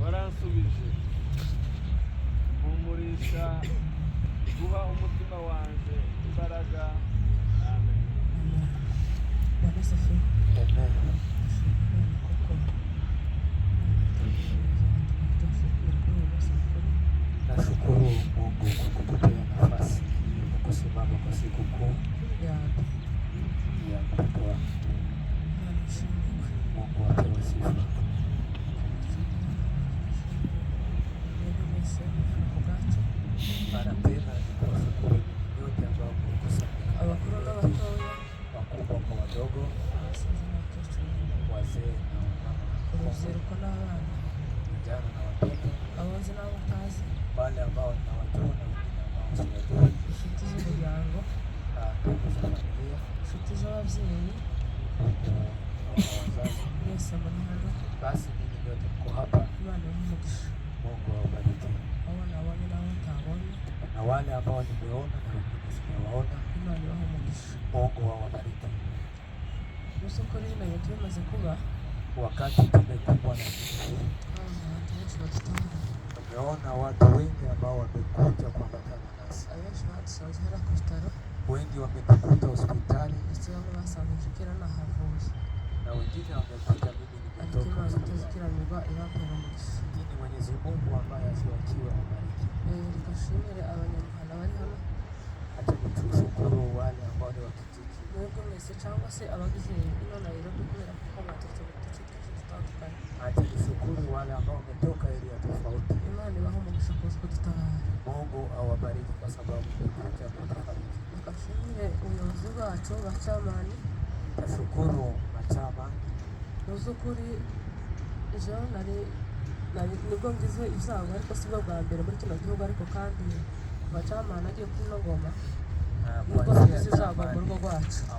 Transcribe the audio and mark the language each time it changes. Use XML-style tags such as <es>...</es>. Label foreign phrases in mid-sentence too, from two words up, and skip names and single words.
<rn>uransubije umurisha guha umutima wanjye imbaraga. Amen.</rn> <sw>Nashukuru Mungu kwa kutupea nafasi ya kusimama kwa siku kuu ya mtoto wako. Mungu apewe sifa. Mara tena ni kuwashukuru nyote ambao mmekusanyika,</sw> <rn>abakuru n'abatoya,</rn> <sw>wakubwa kwa wadogo, wazee na wamama,</sw> <rn>urubyiruko n'abana,</rn> <sw>vijana na watoto,</sw> <rn>abazi n'abatazi,</rn> <sw>wale ambao nawajua na wengine ambao siwajui,</sw> <rn>inshuti z'umuryango,</rn> <sw>ndugu za familia,</sw> <rn>inshuti z'ababyeyi, wazazi, mwese muri hano.</rn> <sw>Basi ninyi nyote mko hapa,</sw> <rn>Imana y'umugisha.</rn> <sw>Mungu awabariki.</sw> <rn>Ababonye n'abatabonye,</rn> <sw>na wale ambao nimeona na wengine sijawaona,</sw> <rn>Imana ibahe umugisha.</rn> <sw>Mungu awabariki.</sw> <rn>Nuko rero iyo tumaze kuba</rn> <sw>wakati tumekumbwa na tumeona watu wengi ambao wamekuja kuambatana nasi. Wengi wametukuta hospitali na wengine wamekuja mimi nimetoka hospitali. Lakini Mwenyezi Mungu ambaye asiwachiwe awabariki. Acha nitushukuru wale ambao ni wa kijiji. Acha nishukuru wale ambao wametoka area tofauti. Mungu awabariki kwa sababu mmekuja kutufariji. Tashukuru machama.</sw> <rn>nibwo ngize ibyago ariko si bwo bwa mbere muri kino gihugu, ariko kandi bacamana agiye kuri ino ngoma nibwo ngize ibyago mu rugo rwacu.</rn>